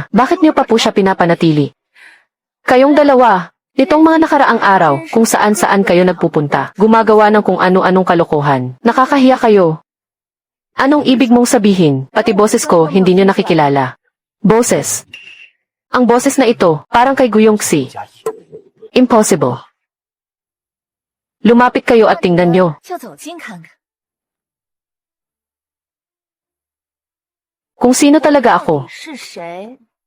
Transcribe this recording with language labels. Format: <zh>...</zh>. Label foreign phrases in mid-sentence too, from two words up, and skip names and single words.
<tl>Bakit niyo pa po siya pinapanatili? Kayong dalawa, nitong mga nakaraang araw, kung saan-saan kayo nagpupunta, gumagawa ng kung ano-anong kalokohan. Nakakahiya kayo. Anong ibig mong sabihin? Pati boses ko, hindi niyo nakikilala. Boses. Ang boses na ito, parang kay Guyong Xi. Impossible. Lumapit kayo at tingnan nyo.</tl> <zh>就走近看看。</zh> <tl>Kung sino talaga ako.</tl> <zh>是谁？</zh>